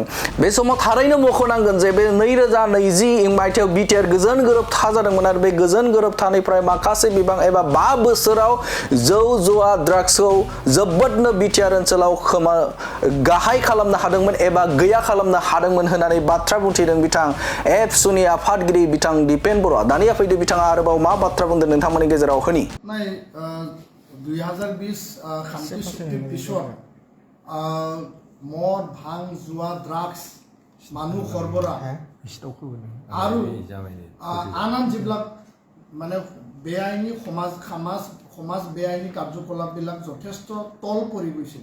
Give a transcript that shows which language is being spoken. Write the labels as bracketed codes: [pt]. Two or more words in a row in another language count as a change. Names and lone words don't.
[brx] बे समाव थारैनो मख'नांगोन जे बे 2020 मायथाइयाव बिटिआर गोजोन गोरोबथा जादोंमोन आरो बे गोजोन गोरोबथानिफ्राय माखासे बिबां एबा 5 बोसोराव जौ जुवा ड्राग्सखौ जोबोदनो बिटिआर ओनसोलाव गाहाय खालामनो हादोंमोन एबा गैया खालामनो हादोंमोन होननानै बाथ्रा बुंथिदों बिथां एबसुनि आफादगिरि बिथां दिपेन बर'आ। दानिया फैदो बिथाङा आरोबाव मा बाथ्रा बुंदों नोंथांमोननि गेजेराव होनि। [as] 2020 শান্তি চুক্তিৰ পিছত মদ ভাং জুৱা ড্ৰাগছ মানুহ সৰবৰাহ আৰু আন যিবিলাক মানে বেআইনী সমাজ বেআইনী কাৰ্যকলাপবিলাক যথেষ্ট তল পৰি গৈছিল।